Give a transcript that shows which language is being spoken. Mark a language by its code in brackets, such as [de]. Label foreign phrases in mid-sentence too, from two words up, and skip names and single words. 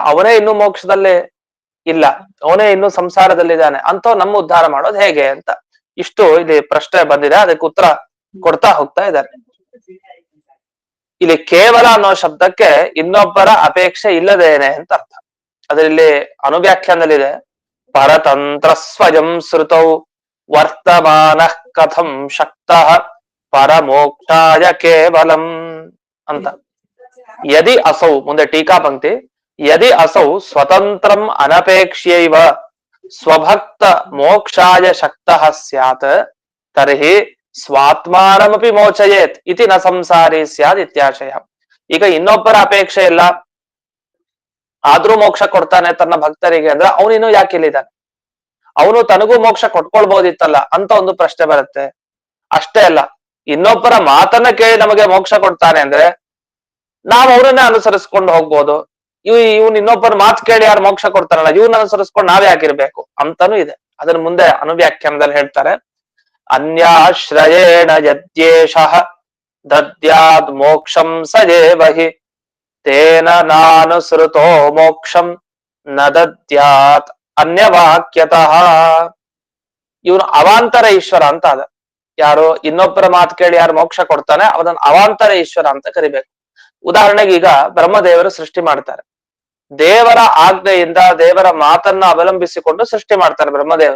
[kn] ಅವನೇ ಇನ್ನು ಮೋಕ್ಷದಲ್ಲೇ ಇಲ್ಲ, ಅವನೇ ಇನ್ನು ಸಂಸಾರದಲ್ಲಿದ್ದಾನೆ, ಅಂತ ನಮ್ಮ ಉದ್ಧಾರ ಮಾಡೋದು ಹೇಗೆ ಅಂತ ಇಷ್ಟು ಇಲ್ಲಿ ಪ್ರಶ್ನೆ ಬಂದಿದೆ. ಅದಕ್ಕೆ ಉತ್ತರ ಕೊಡ್ತಾ ಹೋಗ್ತಾ ಇದ್ದಾರೆ. ಇಲ್ಲಿ ಕೇವಲ ಅನ್ನೋ ಶಬ್ದಕ್ಕೆ ಇನ್ನೊಬ್ಬರ ಅಪೇಕ್ಷೆ ಇಲ್ಲದೇನೆ ಅಂತ ಅರ್ಥ. ಅದರಲ್ಲಿ ಅನುವ್ಯಾಖ್ಯಾನದಲ್ಲಿದೆ, [sa] ಪರತಂತ್ರ ಸ್ವಯಂ ಶ್ರುತೌ ವರ್ತಮಾನ ಕಥಂ ಶಕ್ತಃ ಪರಮೋಕ್ಷಾಯ ಕೇವಲಂ ಅಂತ. ಯದಿ ಅಸೌ, [kn] ಮುಂದೆ ಟೀಕಾ ಪಂಕ್ತಿ, [sa] ಯದಿ ಅಸೌ ಸ್ವತಂತ್ರಂ ಅನಪೇಕ್ಷ್ಯೈವ ಸ್ವಭಕ್ತ ಮೋಕ್ಷಾಯ ಶಕ್ತಃ ಸ್ಯಾತ್ ತರ್ಹಿ ಸ್ವಾತ್ಮಾನಮಪಿ ಮೋಚಯೇತ್ ಇತಿ ನ ಸಂಸಾರಿ ಸ್ಯಾದ್ ಇತ್ಯಾಶಯ. [kn] ಈಗ ಇನ್ನೊಬ್ಬರ ಅಪೇಕ್ಷೆ ಇಲ್ಲ, ಆದ್ರೂ ಮೋಕ್ಷ ಕೊಡ್ತಾನೆ ತನ್ನ ಭಕ್ತರಿಗೆ ಅಂದ್ರೆ ಅವನಿನ್ನು ಯಾಕೆ ಇಲ್ಲಿದ್ದಾನೆ? ಅವನು ತನಗೂ ಮೋಕ್ಷ ಕೊಟ್ಕೊಳ್ಬಹುದಿತ್ತಲ್ಲ ಅಂತ ಒಂದು ಪ್ರಶ್ನೆ ಬರುತ್ತೆ. ಅಷ್ಟೇ ಅಲ್ಲ, ಇನ್ನೊಬ್ಬರ ಮಾತನ್ನ ಕೇಳಿ ನಮಗೆ ಮೋಕ್ಷ ಕೊಡ್ತಾನೆ ಅಂದ್ರೆ ನಾವು ಅವರನ್ನೇ ಅನುಸರಿಸ್ಕೊಂಡು ಹೋಗ್ಬೋದು. ಇವ್ನು ಇನ್ನೊಬ್ಬರ ಮಾತು ಕೇಳಿ ಯಾರು ಮೋಕ್ಷ ಕೊಡ್ತಾರಲ್ಲ, ಇವ್ನ ಅನುಸರಿಸ್ಕೊಂಡು ನಾವೇ ಯಾಕಿರ್ಬೇಕು ಅಂತಾನೂ ಇದೆ. ಅದನ್ನ ಮುಂದೆ ಅನುವ್ಯಾಖ್ಯಾನದಲ್ಲಿ ಹೇಳ್ತಾರೆ, [sa] ಅನ್ಯಾಶ್ರಯೇಣ ಯದ್ಯೇಷಃ ದದ್ಯಾದ್ ಮೋಕ್ಷಂ ಸಜೇವಹಿ ತೇನ ನಾನುಸೃತೋ ಮೋಕ್ಷಂ ನ ದದ್ಯಾತ್ ಅನ್ಯವಾಕ್ಯತಃ. [kn] ಇವನು ಅವಾಂತರ ಈಶ್ವರ ಅಂತ ಅದ. ಯಾರು ಇನ್ನೊಬ್ಬರ ಮಾತು ಕೇಳಿ ಯಾರು ಮೋಕ್ಷ ಕೊಡ್ತಾನೆ ಅವನನ್ನ ಅವಾಂತರ ಈಶ್ವರ ಅಂತ ಕರಿಬೇಕು. ಉದಾಹರಣೆಗೆ ಈಗ ಬ್ರಹ್ಮದೇವರು ಸೃಷ್ಟಿ ಮಾಡ್ತಾರೆ, ದೇವರ ಆಜ್ಞೆಯಿಂದ ದೇವರ ಮಾತನ್ನ ಅವಲಂಬಿಸಿಕೊಂಡು ಸೃಷ್ಟಿ ಮಾಡ್ತಾರೆ ಬ್ರಹ್ಮದೇವರು.